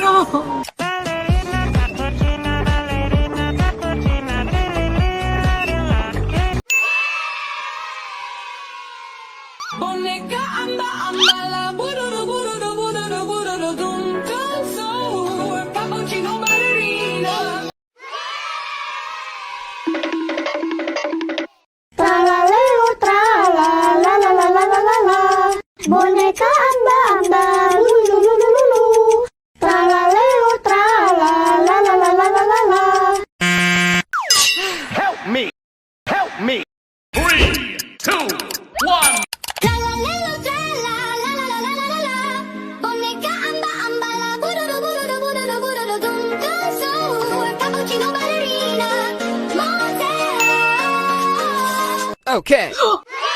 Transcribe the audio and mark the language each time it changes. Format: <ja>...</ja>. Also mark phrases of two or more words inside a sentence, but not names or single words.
<ko>보니까 안다 부르르 부르르 부르르 부르르 둥근소 카푸치노 발레리나 Tralalelo, tralalalalalalala. Boneka amba, lululululu. Tralalelo, tralalalalalalala.</ko> <en>Help me! Help me! 3, 2, 1! Tralalelo, tralalalalalalala. Boneka amba, bururu, bururu, bururu, bururu,</en> <ko>둥근소. Cappuccino ballerina. 모델.</ko> <en>Okay.</en>